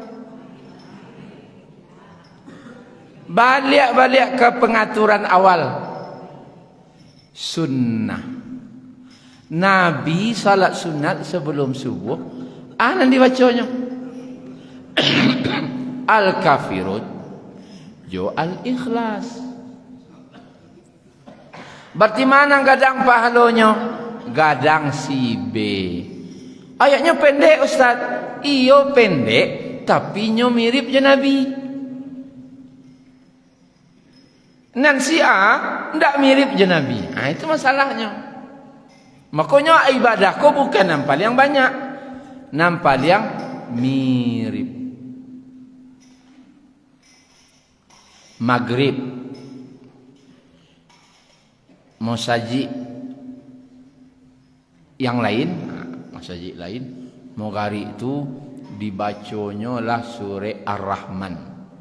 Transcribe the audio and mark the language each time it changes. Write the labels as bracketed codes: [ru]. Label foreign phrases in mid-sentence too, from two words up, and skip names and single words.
[id] Balik ke pengaturan awal. Sunnah. Nabi salat sunat sebelum subuh. Nanti bacanya Al-Kafirun jo Al-Ikhlas. [min] Berarti mana gadang pahalanya? Gadang si B. Ayatnya pendek Ustaz. Iyo pendek, tapi nyo mirip je Nabi. Nan si A ndak mirip je Nabi. [id] Itu masalahnya. Makanya ibadahku bukan nampal yang banyak, nampal yang mirip. [min] Maghrib mau saji yang lain, mau saji lain, mau gari itu dibaconyo lah surah Ar-Rahman.